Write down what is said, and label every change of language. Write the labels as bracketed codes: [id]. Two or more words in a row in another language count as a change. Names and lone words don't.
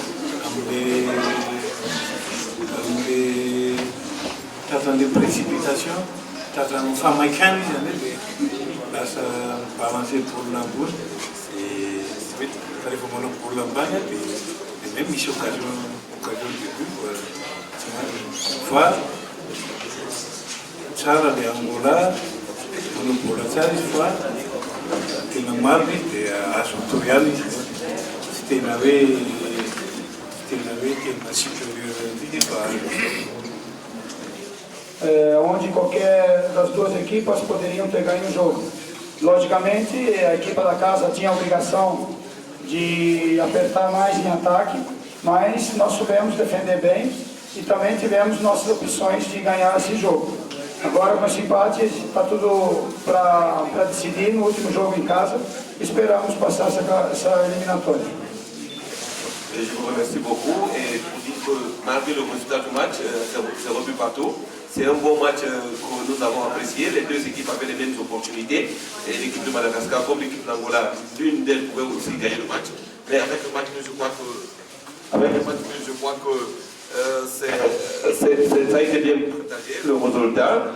[mg] am'le tratran'le précipitation tratran'ny famaikana izy zany dia lasa balancer baolina ambony fa rehefa manao baolina ambany dia même misy [fr] occasion de but [mg] fa tsara le Angola manao baolina tsara izy fa tena maro izy dia azo atao ihany izy tsy tena hoe tena supérieur an'ity fa [pt] onde qualquer das duas equipas poderiam ter ganho o jogo. Logicamente, a equipa da casa tinha a obrigação de apertar mais em ataque, mas nós soubemos defender bem e também tivemos nossas opções de ganhar esse jogo. Agora, com esse empate, está tudo para decidir no último jogo em casa. Esperamos passar essa eliminatória. [fr] Je vous remercie beaucoup et pour dire que malgré le résultat du match, c'est revu partout. C'est un bon match que nous avons apprécié. Les deux équipes avaient les mêmes opportunités. Et l'équipe de Madagascar comme l'équipe d'Angola, l'une d'elles pouvait aussi gagner le match. Mais avec le match, je crois que ça a été bien partagé, le résultat.